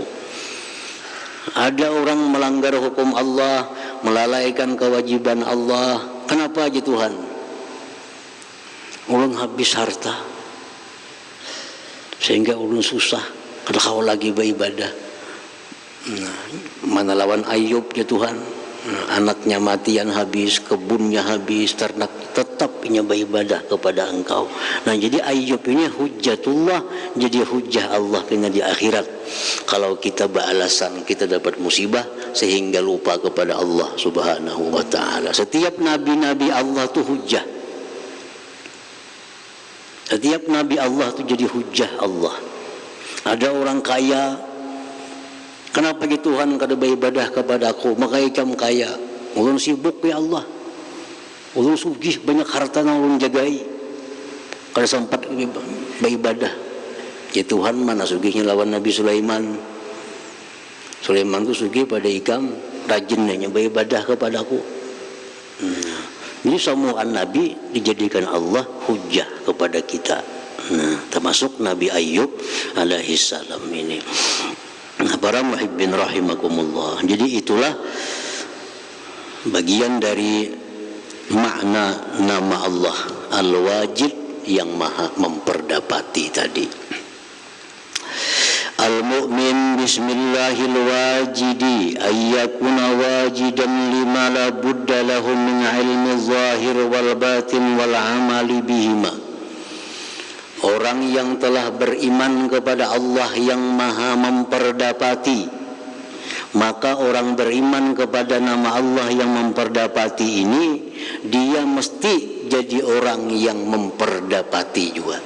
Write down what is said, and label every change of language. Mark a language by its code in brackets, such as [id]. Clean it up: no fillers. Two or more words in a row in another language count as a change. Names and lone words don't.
[id] Ada orang melanggar hukum Allah, melalaikan kewajiban Allah. Kenapa aja Tuhan? [bjn] Ulun habis harta, sehingga ulun susah, kada kau lagi beribadah. Nah, mana lawan Ayub ya Tuhan? [id] Nah, anaknya matian habis, kebunnya habis, ternak tetap punya beribadah kepada Engkau. Nah, jadi Ayub ini hujjatullah, jadi hujjah Allah kena di akhirat. Kalau kita beralasan kita dapat musibah sehingga lupa kepada Allah [ar] سبحانه وتعالى. [id] Setiap nabi-nabi Allah itu hujjah. Setiap nabi Allah itu jadi hujjah Allah. Ada orang kaya, kenapa gitu Tuhan kada beribadah kepada aku? [bjn] Maka ikam kaya. Ulun sibuk ya Allah. Ulun sugih banyak harta yang ulun jagai. Kada sempat beribadah. Ya Tuhan, mana sugihnya lawan Nabi Sulaiman. Sulaiman itu sugih pada ikam, rajin hanya beribadah kepadaku. [id] Nah, jadi semua Nabi dijadikan Allah hujjah kepada kita. Nah, termasuk Nabi Ayub alaihissalam ini. Para [ar] محبين رحمكم الله. [id] Jadi itulah bagian dari makna nama Allah Al-Wajid yang maha memperdapati tadi. [ar] المؤمن بسم الله الواجد أيكون واجدا لما لا بد له من علم ظاهر والباطن والعمل بهما. [id] Orang yang telah beriman kepada Allah yang maha memperdapati, maka orang beriman kepada nama Allah yang memperdapati ini, dia mesti jadi orang yang memperdapati juga.